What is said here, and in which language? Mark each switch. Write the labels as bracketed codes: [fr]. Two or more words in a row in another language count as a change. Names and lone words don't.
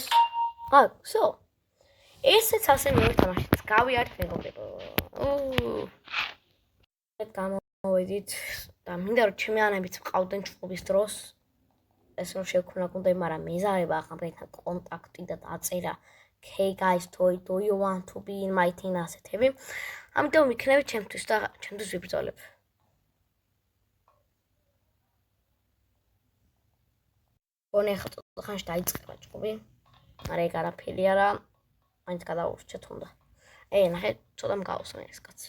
[ka] всё. ესეც ასე მივეთამაშეთ. გავიარეთ მეგობრებო. გამოვედით და მინდა რომ ჩემი ანებიც მყავდნენ ჩხუბის დროს. ეს რომ შევქნა გუნდები, მაგრამ მეზარება ახლა კონტაქტი და დაწერა [en] Hey guys, do you want to be in my team [ka] ასეთები. ამიტომ ვიქნები ჩემთვის და ჩემთვის ვიბრძოლებ. გონი ახლა ცოტა ხანში დაიწყება ჭუბი. მაგრამ ეგ არაფერი არა. მაინც გადავურჩეთ უნდა. ნახე, ცოტა მგავსა ეს კაცი.